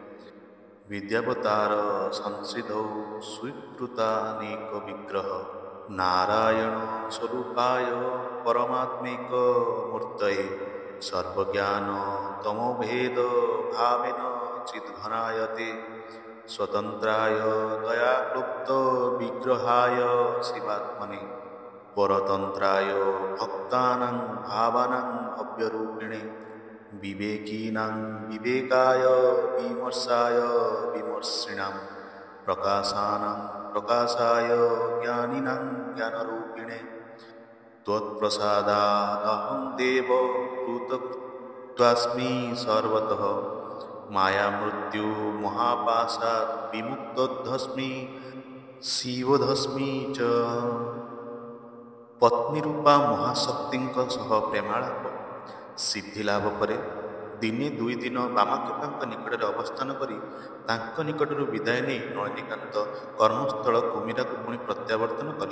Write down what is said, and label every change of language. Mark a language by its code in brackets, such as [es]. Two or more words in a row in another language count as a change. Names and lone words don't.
[sa] ବିଦ୍ୟାବତାର ସଂସିଧୌ ସ୍ୱୀକୃତାନେକ ବିଗ୍ରହ ନାରାୟଣ ସ୍ୱରୂପାୟ ପରମାତ୍ମିକ ମୂର୍ତ୍ତୟେ ସର୍ବଜ୍ଞାନ ତମୋଭେଦ ଭାବେନ ଚିଦ୍ଘନାୟତେ ସ୍ୱତନ୍ତ୍ରାୟ দয়াক্লুপ্ত বিগ্রহায় শিবাত্মনে পরতন্ত্রায় ভক্তানাং ভাবানাং অব্যরূপিণে বিবেকীনাং বিবেকায় বিমর্ষায় বিমর্ষিণাম প্রকাশানাং প্রকাশায় জ্ঞানিনাং জ্ঞানরূপিণে त्वत्प्रसादादहं देव कृतकृत्वास्मि सर्वतः माया मृत्यु महापाशात् विमुक्तोऽस्मि शिवोऽस्मि च। [or] ପତ୍ନୀ ରୂପା ମହାଶକ୍ତିଙ୍କ ସହ ପ୍ରେମାଳାପ ସିଦ୍ଧିଲାଭ ପରେ ଦିନେ ଦୁଇ ଦିନ ବାମାକ୍ଷେପାଙ୍କ ନିକଟରେ ଅବସ୍ଥାନ କରି ତାଙ୍କ ନିକଟରୁ ବିଦାୟ ନେଇ ନଳିନୀକାନ୍ତ କର୍ମସ୍ଥଳ କୁମିରାକୁ ପୁଣି ପ୍ରତ୍ୟାବର୍ତ୍ତନ କଲେ।